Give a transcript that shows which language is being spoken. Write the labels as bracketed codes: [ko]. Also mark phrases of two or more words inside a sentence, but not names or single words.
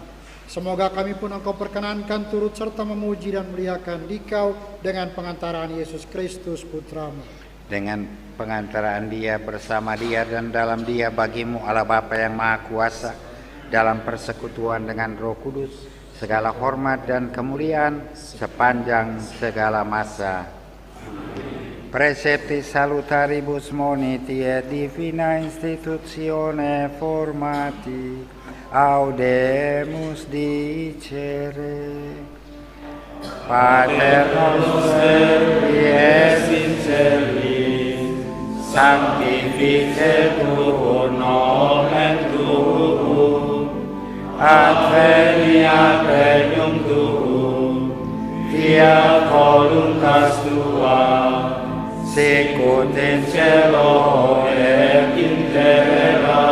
[id] Semoga kami pun Engkau perkenankan turut serta memuji dan muliakan Dikau dengan pengantaraan Yesus Kristus Putra-Mu. Dengan pengantaraan Dia, bersama Dia dan dalam Dia, bagimu Allah Bapa yang Maha Kuasa, dalam persekutuan dengan Roh Kudus, segala hormat dan kemuliaan sepanjang segala masa. [la] Precepti salutaribus moniti et divina institutione formati audemus dicere. Pater noster qui es in celis, sanctificetur nomen tuum, adveniat regnum tuum, fiat voluntas tua, sicut in cielo et in terra.